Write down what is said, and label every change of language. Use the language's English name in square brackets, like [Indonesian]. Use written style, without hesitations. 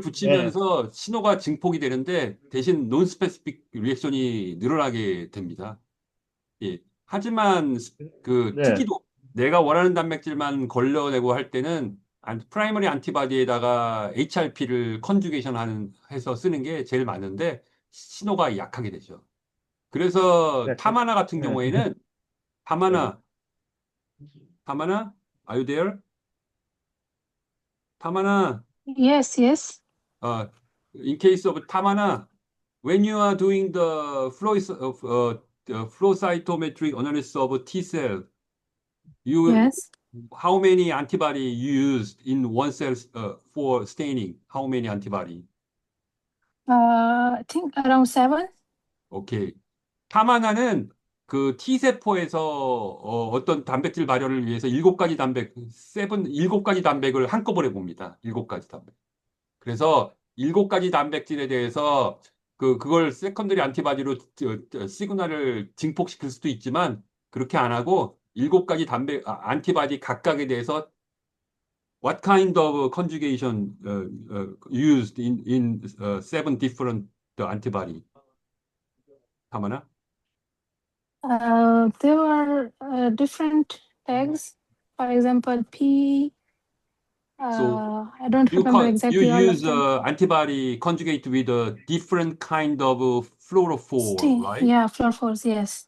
[Korean] 붙이면서 신호가 증폭이 되는데 대신 논 스페시픽 리액션이 늘어나게 됩니다. 예. 하지만 그 네. 특이도 내가 원하는 단백질만 걸러내고 할 때는 프라이머리 안티바디에다가 HRP를 컨주게이션 해서 쓰는 게 제일 많은데 신호가 약하게 되죠. 그래서 그러니까, 타마나 같은 네. 경우에는 네. [English] 타마나 are you there? 타마나 Yes, yes. in case of 타마나 when you are doing the flow cytometric analysis of T cell you Yes. how many antibody you used in one cell for staining? How many antibody? I think around 7. 오케이. [Korean] 타마나는 그 T세포에서 어떤 단백질 발현을 위해서 일곱 가지 단백을 한꺼번에 봅니다. 일곱 가지 단백. 그래서 일곱 가지 단백질에 대해서 그걸 세컨더리 안티바디로 시그널을 증폭시킬 수도 있지만 그렇게 안 하고 일곱 가지 안티바디 각각에 대해서 [English] what kind of conjugation used in seven different antibody? [Korean] 타마나? [English] There were different tags. For example, P. So I don't remember you exactly all of use them. antibody conjugate with a different kind of fluorophore, right? Yeah, fluorophores. Yes.